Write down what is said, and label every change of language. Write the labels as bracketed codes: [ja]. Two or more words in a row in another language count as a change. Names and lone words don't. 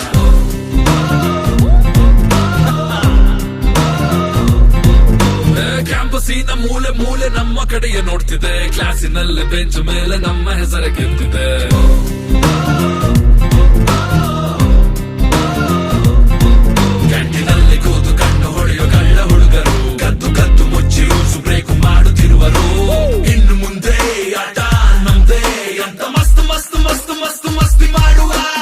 [kn] ಕ್ಯಾಂಪಸಿನ ಮೂಲೆ ಮೂಲೆ ನಮ್ಮ ಕಡೆಗೆ ನೋಡ್ತಿದೆ ಕ್ಲಾಸಿನಲ್ಲಿ ಬೆಂಚ್ ಮೇಲೆ ನಮ್ಮ ಹೆಸರು ಗೆದ್ದಿದೆ ಕ್ಯಾಂಟೀನಲ್ಲಿ ಕೂತು ಕಣ್ಣು ಹೊಡೆಯೋ ಕಳ್ಳ ಹುಡುಗರು ಕದ್ದು ಕದ್ದು ಮುಚ್ಚಿ [en] rules break [kn] ಮಾಡುತ್ತಿರುವರು ಇನ್ನು ಮುಂದೆ ಆಟ ನಮ್ದೇ ಅಂತ ಮಸ್ತ್ ಮಸ್ತ್ ಮಸ್ತ್ ಮಸ್ತ್ ಮಸ್ತಿ ಮಾಡುವ